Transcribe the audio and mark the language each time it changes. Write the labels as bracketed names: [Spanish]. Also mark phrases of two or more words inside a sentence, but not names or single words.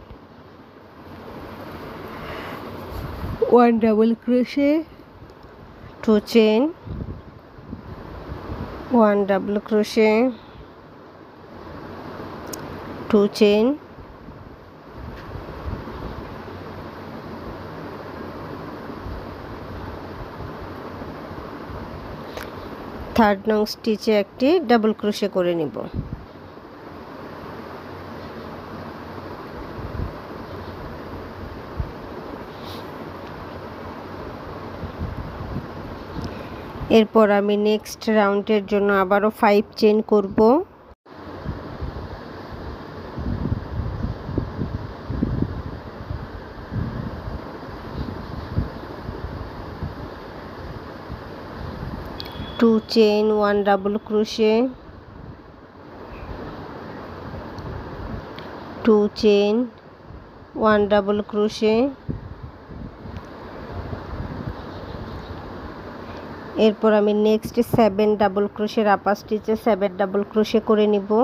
[Bangla] 1 [English] double crochet [Bangla] 2 চেন 1 [English] double crochet [Bangla] 2 চেন থার্ড নং স্টিচে একটি [English] double crochet [Bangla] করে নিব। এরপর আমি [English] next round [Bangla] জন্য আবারও 5 চেন করব। [English] two chain 1 double crochet 2 chain 1 double crochet [Bangla] এরপর আমি [English] next 7 double crochet upper stitch [Bangla] 7 [English] double crochet [Bangla] করে নিব।